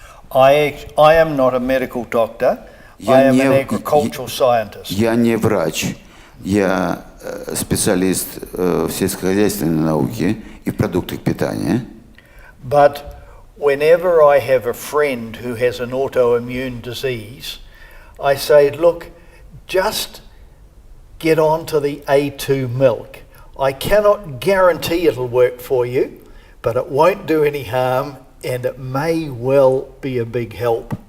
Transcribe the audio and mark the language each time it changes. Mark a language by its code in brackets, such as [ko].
[en] I am not a medical doctor. I am an agricultural scientist. [ru] Я не врач, Я специалист в сельскохозяйственной науке и в продуктах питания. [en] But whenever I have a friend who has an autoimmune disease, I say, look, just get on to the A2 milk. I cannot guarantee it'll work for you, but it won't do any harm and it may well be a big help.